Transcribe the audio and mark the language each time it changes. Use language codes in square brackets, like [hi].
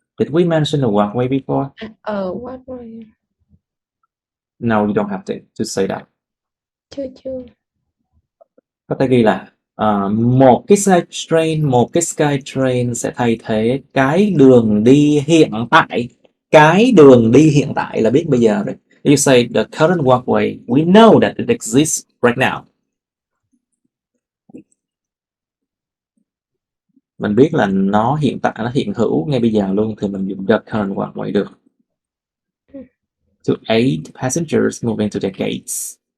[en] Did we mention the walkway before? What way? No, you don't have to say that. [vi] Chưa. Có thể ghi là một cái Skytrain sẽ thay thế cái đường đi hiện tại. Cái đường đi hiện tại là biết bây giờ rồi. [en] You say the current walkway, we know that it exists right now. [vi] Mình biết là nó hiện tại, nó hiện hữu ngay bây giờ luôn, thì mình dùng [en] the current walkway [vi] được. [en] To aid passengers moving to their gates.